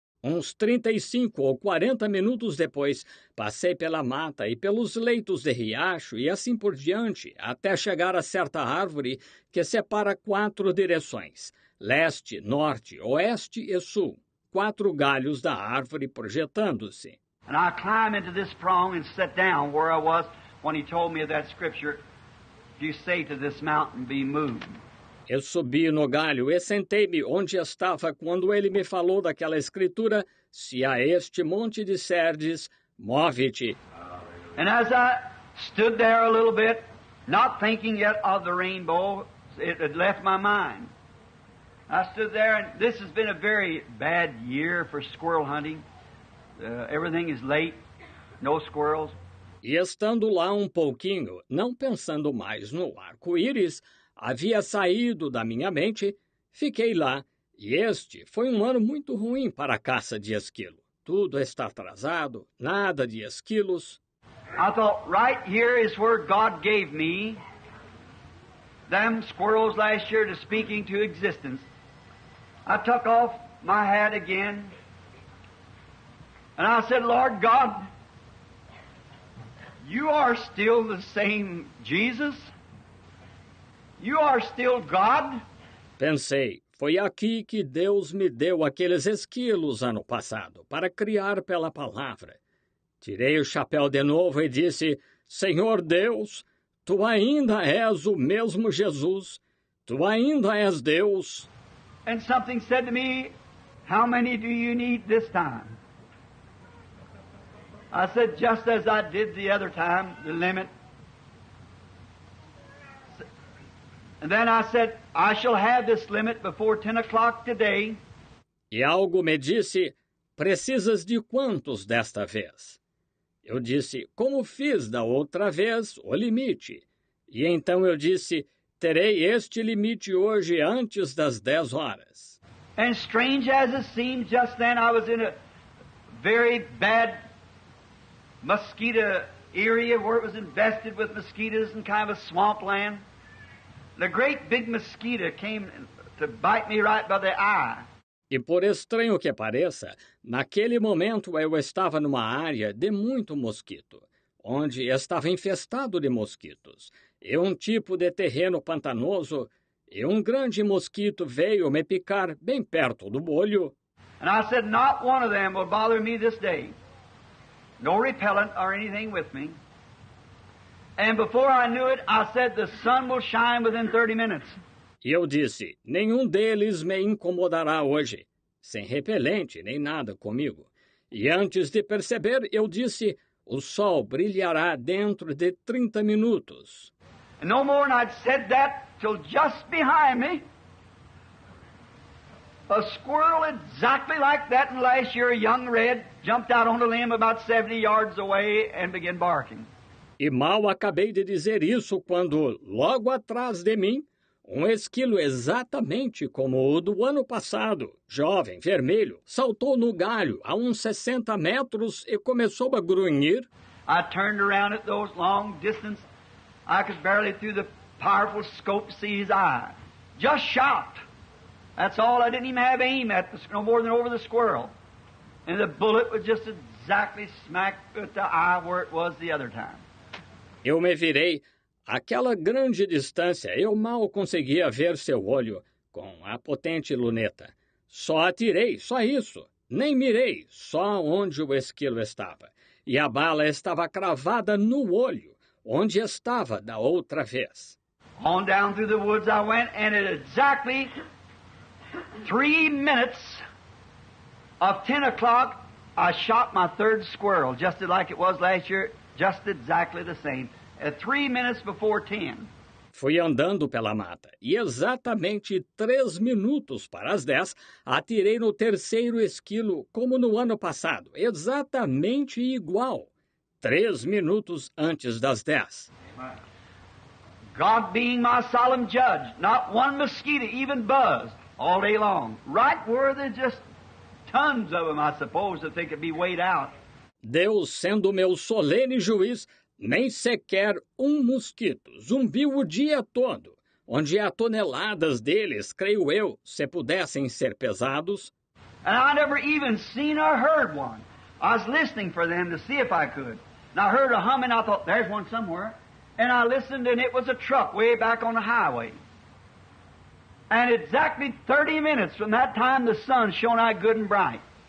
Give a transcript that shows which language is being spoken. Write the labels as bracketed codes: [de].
[pt] Uns 35 ou 40 minutos depois, passei pela mata e pelos leitos de riacho e assim por diante, até chegar a certa árvore que separa 4 direções, leste, norte, oeste e sul, 4 galhos da árvore projetando-se. [en] And I climbed into this prong and sat down where I was when he told me of that scripture, if you say to this mountain, be moved. [pt] Eu subi no galho e sentei-me onde estava quando ele me falou daquela escritura, se a este monte disserdes, move-te. [en] And as I stood there a little bit, not thinking yet of the rainbow, it had left my mind. I stood there, and this has been a very bad year for squirrel hunting. Everything is late, no squirrels. [pt] E estando lá um pouquinho, não pensando mais no arco-íris, havia saído da minha mente, fiquei lá, e este foi um ano muito ruim para a caça de esquilo. Tudo está atrasado, nada de esquilos. [en] I thought, right here is where God gave me them squirrels last year to speak into existence. I took off my hat again, and I said, Lord God, you are still the same Jesus? You are still God? [pt] Pensei, foi aqui que Deus me deu aqueles esquilos ano passado, para criar pela palavra. Tirei o chapéu de novo e disse, Senhor Deus, Tu ainda és o mesmo Jesus, Tu ainda és Deus. [en] And something said to me, how many do you need this time? I said, just as I did the other time, the limit. And then I said, I shall have this limit before 10 o'clock today. [pt] E algo me disse, precisas de quantos desta vez? Eu disse, como fiz da outra vez, o limite. E então eu disse, terei este limite hoje antes das 10 horas. [en] And strange as it seemed, just then I was in a very bad mosquito area where it was infested with mosquitoes and kind of a swampland. The great big mosquito came to bite me right by the eye. [pt] E por estranho que pareça, naquele momento eu estava numa área de muito mosquito, onde estava infestado de mosquitos, e um tipo de terreno pantanoso, e um grande mosquito veio me picar bem perto do olho. [en] And I said, not one of them will bother me this day. No repellent or anything with me. And before I knew it, I said, the sun will shine within 30 minutes. [pt] E eu disse, nenhum deles me incomodará hoje, sem repelente nem nada comigo. E antes de perceber, eu disse, o sol brilhará dentro de 30 minutos. [en] And no more than I'd said that till just behind me, a squirrel exactly like that in last year, a young red, jumped out on a limb about 70 yards away and began barking. [pt] E mal acabei de dizer isso quando, logo atrás de mim, um esquilo exatamente como o do ano passado, jovem, vermelho, saltou no galho a uns 60 metros e começou a grunhir. [en] I turned around at those long distance. I could barely through the powerful scope see his eye. Just shot. That's all. I didn't even have aim at no more than over the squirrel. And the bullet was just exactly smack at the eye where it was the other time. [pt] Eu me virei. Aquela grande distância, eu mal conseguia ver seu olho com a potente luneta. Só atirei, só isso. Nem mirei, só onde o esquilo estava. E a bala estava cravada no olho, onde estava da outra vez. [en] On down through the woods I went, and at exactly 3 minutes of 10 o'clock, I shot my third squirrel, just like it was last year, just exactly the same, at 3 minutes before 10. [pt] Fui andando pela mata e exatamente 3 minutos para as 10, atirei no terceiro esquilo como no ano passado, exatamente igual, 3 minutos antes das 10. [en] God being my solemn judge, not one mosquito even buzzed all day long, right where there's just tons of them, I suppose, that they could be weighed out. [pt] Deus sendo meu solene juiz, nem sequer mosquito zumbiu o dia todo, onde há toneladas deles, creio eu, se pudessem ser pesados. [en] And I never even seen or heard one. I was listening for them to see if I could. And I heard a humming, I thought, there's one somewhere. And I listened, and it was a truck way back on the highway. And exactly 30 minutes from that time, the sun shone out good and bright.